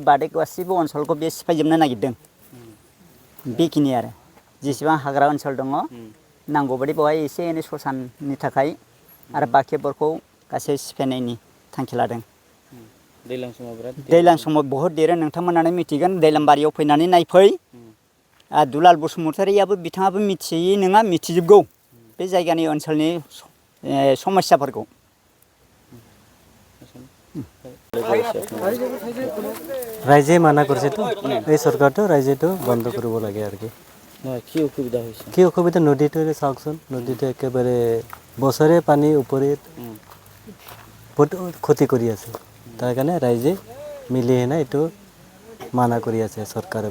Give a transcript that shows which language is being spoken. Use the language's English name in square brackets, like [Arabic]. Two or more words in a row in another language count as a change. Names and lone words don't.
[Bodo] बादै गासिबो ओनसोलखौ बे सिफायजोबनो नागिरदों बेखिनि आरो जेसेबां हाग्रा ओनसोल दङ नांगौबादि बेवहाय एसे एनै ससाननि थाखाय आरो बाखिफोरखौ गासै सिफायनायनि थांखि लादों दैज्लां समाव बहुद देरो नोंथांमोनानो मिथिगोन दैलामबारियाव फैनानै नायफै दुलाल बसुमतारीयाबो बिथाङाबो मिथियै नङा मिथिजोबगौ बे जायगानि ओनसोलनि समस्याफोरखौ [Assamese] ৰাইজে মানা কৰিছেতো এই চৰকাৰটো ৰাইজেতো বন্ধ কৰিব লাগে আৰু কি অসুবিধা হৈছে কি অসুবিধা নদীটো চাওকচোন নদীটো একেবাৰে বছৰে পানী ওপৰত বহুত ক্ষতি কৰি আছে তাৰ কাৰণে ৰাইজে মিলি হেনে এইটো মানা কৰি আছে চৰকাৰে